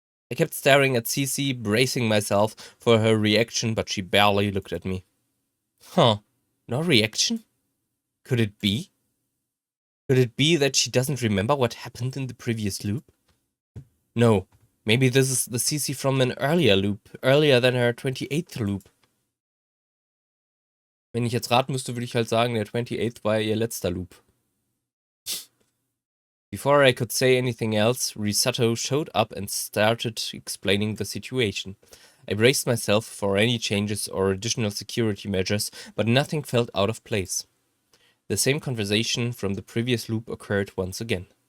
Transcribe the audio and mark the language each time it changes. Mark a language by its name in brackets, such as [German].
[English] I kept staring at Cece, bracing myself for her reaction, but she barely looked at me. Huh. No reaction? Could it be? Could it be that she doesn't remember what happened in the previous loop? No. Maybe this is the Cece from an earlier loop, earlier than her 28th loop. [German] Wenn ich jetzt raten müsste, würde ich halt sagen, der 28th war ihr letzter Loop. [English] Before I could say anything else, Risato showed up and started explaining the situation. I braced myself for any changes or additional security measures, but nothing felt out of place. The same conversation from the previous loop occurred once again.